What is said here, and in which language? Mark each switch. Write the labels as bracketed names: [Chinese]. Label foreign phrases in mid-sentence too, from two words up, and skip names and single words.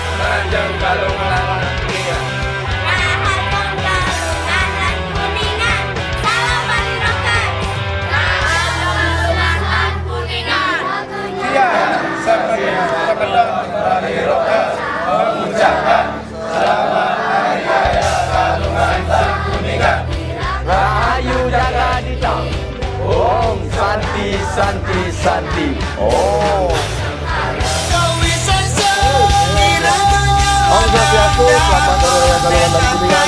[Balinese] Rahajeng Galungan Kuningan. Rahajeng Galungan Kuningan, [Indonesian] salam bagi roket. [Balinese] Rahajeng Galungan Kuningan. [Indonesian] Iya, sebagai komandan Bali Roket mengucapkan selamat Hari Raya Galungan dan Kuningan. [Balinese] Rahayu jaga dita. Om Santi Santi Santi. Oh. Om Swastiastu, [Indonesian] selamat Hari Raya Galungan dan Kuningan.